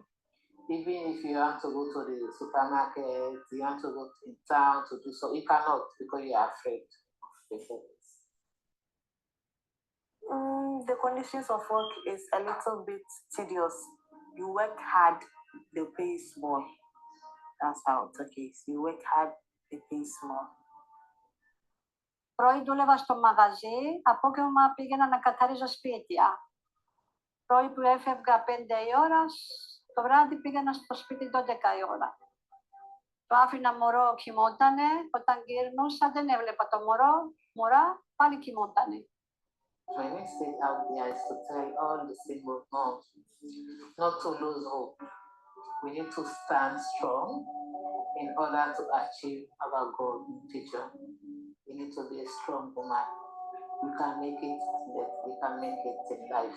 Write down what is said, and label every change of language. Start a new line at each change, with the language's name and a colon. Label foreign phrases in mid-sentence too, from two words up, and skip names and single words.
English: Even if you want to go to the supermarket, you want to go in town to do so, you cannot because you are afraid of the police. The conditions of work is a little bit tedious. You work hard, they pay small. That's how Turkey is. You work hard, they pay small.
Greek: Πρωί δούλευα στο μαγαζί, απόγευμα πήγαινα να καθαρίζω σπίτια. Πρωί που έφευγα 5 η ώρα, το βράδυ πήγαινα στο σπίτι 12 η ώρα. Το άφηνα μωρό, κοιμότανε, όταν γυρνούσα δεν έβλεπα το μωρά, πάλι κοιμότανε.
English: When we sit out there is to tell all the single moms not to lose hope. We need to stand strong in order to achieve our goal in future. You need to be a strong woman. You can make it, you can make it in life.